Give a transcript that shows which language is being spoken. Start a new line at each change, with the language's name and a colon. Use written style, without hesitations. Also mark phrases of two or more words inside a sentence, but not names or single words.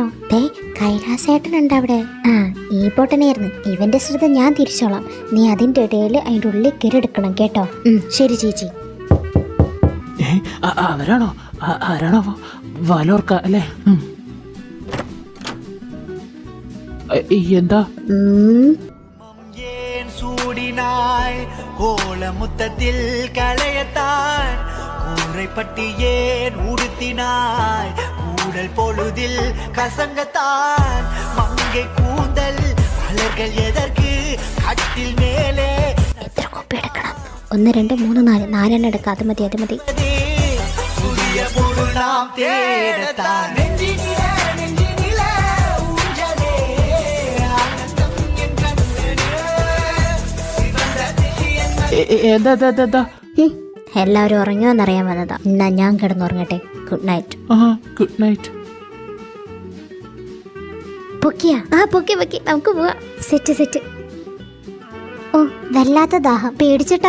Malayalam: കൈലാസേട്ടനുണ്ട് അവിടെ. ഈ പൊട്ടനായിരുന്നു. ഇവന്റെ ശ്രദ്ധ ഞാൻ തിരിച്ചോളാം. നീ അതിന്റെ ഇടയിൽ അതിന്റെ ഉള്ളിൽ കയറിയെടുക്കണം കേട്ടോ. ശരി ചേച്ചി. അവരാണോ? ആരാണോ? വലോർക്ക അല്ലേ? എന്താ?
Tamil: சூடினாய் கோலமுத்தத்தில் களையத்தான் கூரைப்பட்டி ஏன் உடுத்தினாய் கூடல் பொழுதில் கசங்கத்தான் மங்கை கூந்தல் மலர்கள் எதற்கு கட்டில் மேலே
Malayalam: എത്ര കോപ്പി എടുക്കണം? 1 2 3 4 4 എടുക്കാം. അത് മതി, അത് മതി.
Tamil: புதிய பொருள் நாம் தேடத்தான் நெஞ்சினிலே ஊஞ்சலே ஆனந்தம் என் கண்ணிலே
Malayalam: എന്താ? എല്ലാവരും ഉറങ്ങിയോ എന്നറിയാൻ വന്നതാ. എന്നാ ഞാൻ കിടന്നുറങ്ങട്ടെ.
English: Good night. Good night.
Malayalam: പൊക്കിയാ? പൊക്കി. നമുക്ക് പോവാ. സെറ്റ്. ഓ, വല്ലാത്ത ദാഹം. പേടിച്ചിട്ടോ?